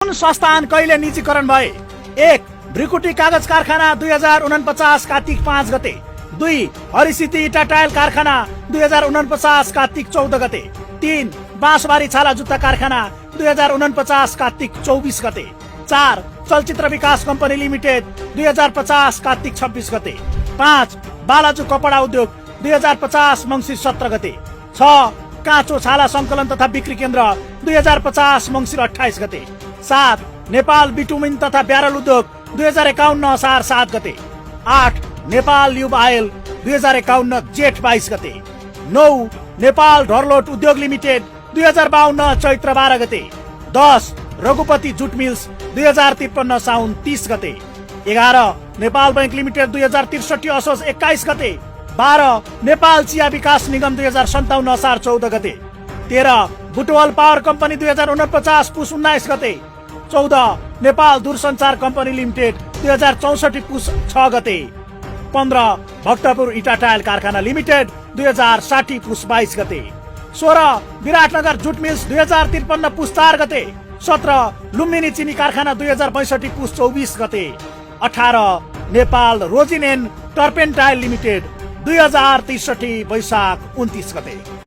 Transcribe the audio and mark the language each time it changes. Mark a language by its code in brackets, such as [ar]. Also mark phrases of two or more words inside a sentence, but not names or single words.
[ne] कुन संस्थान कहिले निजीकरण भए? 1. भ्रिकुटी कागज कारखाना 2049 कार्तिक 5 गते। 2. हरिसिद्धि इटा टायल कारखाना 2049 कार्तिक 14 गते। 3. बाँसबारी छाला जुत्ता कारखाना 2049 कार्तिक 24 गते। 4. चलचित्र विकास कम्पनी लिमिटेड 2050 कार्तिक 26 गते। 5. बालाजु कपडा उद्योग 2050 मङ्सिर 17 गते। 6. काँचो छाला संकलन तथा बिक्री केन्द्र 2050 मङ्सिर 28 गते। 7. नेपाल बिटुमिन तथा ब्यारल उद्योग 2051 असार 7 गते। 8. नेपाल ल्युब आयल 2051 जेठ 22 गते। 9. नेपाल ढर्लोट उद्योग लिमिटेड 2052 चैत्र 12 गते। 10. रघुपति जुट मिल्स 2053 साउन 30 गते। 11. नेपाल बैंक लिमिटेड 2063 असोज 21 गते। 12. नेपाल चिया विकास निगम 2057 असार 14 गते। 13. बुटवल पावर कम्पनी 2049 पुस 19 गते। 14. नेपाल दूरसञ्चार कम्पनी लिमिटेड 2064 पुस 6 गते। 15. भक्तपुर इटा टायल कारखाना लिमिटेड 2060 पुस 22 गते। 16. विराटनगर जुट मिल्स 2053 पुस 4 गते। 17. लुम्बिनी चिनी कारखाना 2062 पुस 24 गते। 18. नेपाल रोजिन एन्ड टर्पेन्टाइल लिमिटेड 2063 वैशाख 29 गते।